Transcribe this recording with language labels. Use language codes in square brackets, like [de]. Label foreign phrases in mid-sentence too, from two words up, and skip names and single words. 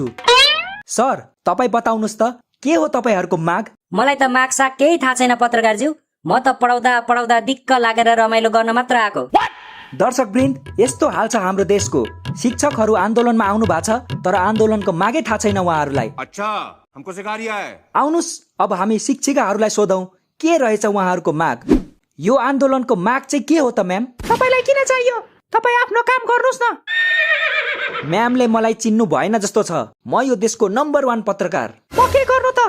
[ne] सर तपाईँ बताउनुस् त, के हो तपाईहरूको माग? मलाई त माग साग केही थाहा छैन पत्रकारज्यू, म त पढाउँदा दिक्क लागेर रमाइलो गर्न मात्र आएको। दर्शकवृन्द, यस्तो हाल छ हाम्रो देशको। शिक्षकहरू आन्दोलनमा आउनु भएको छ, तर आन्दोलनको मागै थाहा छैन उहाँहरूलाई। [hi] अच्छा, हमको सिखा रिया है। [ne] आउनुस् अब हामी शिक्षिकाहरूलाई सोधौं के रहेछ उहाँहरूको माग। यो आन्दोलनको माग चाहिँ के हो त म्याम? तपाईलाई किन चाहियो? तपाईँ आफ्नो काम गर्नुस् न। म्यामले मलाई चिन्नु भएन जस्तो छ। म यो देशको नम्बर 1 पत्रकार। म के गर्नु त?